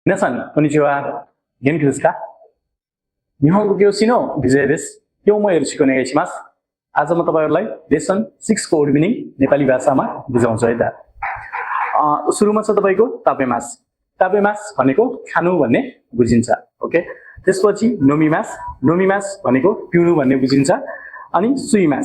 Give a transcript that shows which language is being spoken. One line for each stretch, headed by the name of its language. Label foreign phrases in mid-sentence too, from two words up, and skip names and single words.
Japanese: 皆さん、こんにちは。元気ですか？日本語教師のビジェです。今日もよろしくお願いします。
Nepali: आज म तपाईहरुलाई लेसन 6 को इभिनिङ नेपाली भाषामा बुझाउँछु है त। सुरुमा छ तपाईको तापेमास। तापेमास भनेको खानु भन्ने बुझिन्छ। ओके। त्यसपछि नोमिमास। नोमिमास भनेको पिउनु भन्ने बुझिन्छ। अनि सुइमास।